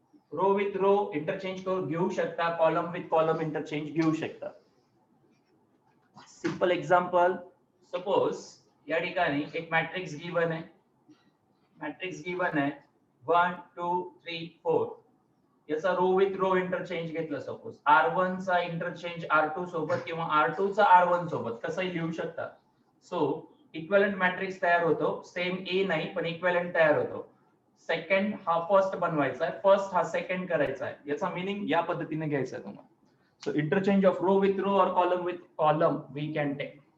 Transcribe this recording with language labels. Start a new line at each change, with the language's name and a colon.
English: Row with row interchange
Marathi: घेऊ शकता,
English: column with column interchange घेऊ शकता. Simple example,
Marathi: सपोज या ठिकाणी एक मॅट्रिक्स गिवन आहे, मॅट्रिक्स गिवन आहे 1 2 3 4, याचा रो विथ रो इंटरचेंज घेतलं, सपोज R1 चा इंटरचेंज R2 सोबत किंवा R2 चा R1 सोबत कसंही लिहू शकता. सो इक्विव्हॅलेंट मॅट्रिक्स तयार होतो, सेम ए नाही पण इक्विव्हॅलेंट तयार होतो. सेकंड हा फर्स्ट बनवायचा आहे, फर्स्ट हा सेकंड करायचा आहे, याचा मीनिंग या पद्धतीने घ्यायचा आहे तुम्हाला.
English: So interchange of row with row और column with column we can take.